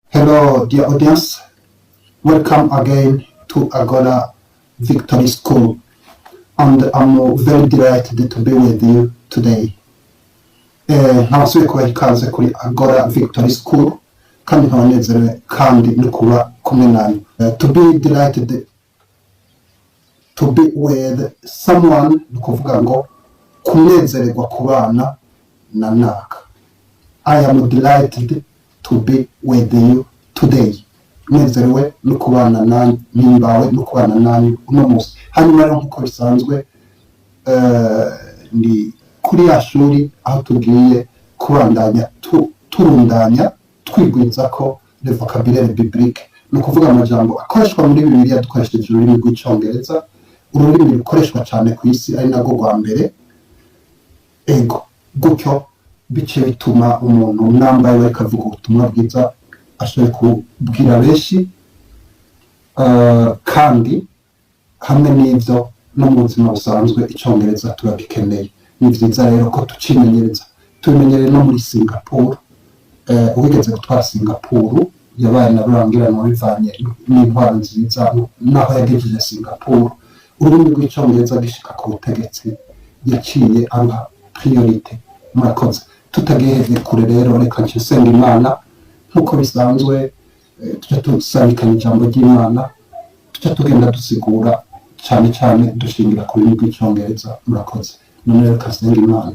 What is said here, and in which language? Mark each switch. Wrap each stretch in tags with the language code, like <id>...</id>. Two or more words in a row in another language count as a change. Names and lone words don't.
<en>Hello, dear audience. Welcome again to Agora Victory School. And I'm very delighted to be with you today.</en> <rn>Ntabasubiye kubaha ikaze kuri Agora Victory School, kandi nkabanezerewe kandi no kuba kumwe nanyu.</rn> <en>To be delighted to be with someone,</en> <rn>ni kuvuga ngo kunezererwa kubana na naka.</rn> <en>I am delighted to be with you today.</en> <rn>Nezerewe no kubana nanyu, nimbawe no kubana nanyu uno munsi. Hanyuma rero nkuko bisanzwe ni kuri ya shuri aho tugiye kubandanya turundanya twigwiza ko</rn> <fr>le vocabulaire biblique,</fr> <rn>no kuvuga amajambo akoreshwa muri Bibiliya dukoresheje ururimi rw'icyongereza, ururimi rukoreshwa cyane ku isi ari narwo rwa mbere. Ego gutyo bice bituma umuntu nambaye we kavuga ubutumwa bwiza ashoboye kubwira benshi, kandi hamwe n'ibyo no mu buzima busanzwe icyongereza turagikeneye. Ni byiza rero ko tucimenyereza. Tubimenyereye no muri Singapore. Uwigeze gutwara Singapore yabaye na rurangiranwa bivanye n'intwaro nziza naho yagejeje Singapore. Ururimi rw'icyongereza gishika ku butegetsi yaciye aruha priorite. Murakoze. Tutagiye kure rero reka nsenga Imana nkuko bisanzwe, tujya tusabikana ijambo ry'Imana, tujya tugenda dusigura cyane dushingira ku rurimi rw'icyongereza. Murakoze. None reka nsenga Imana.</rn>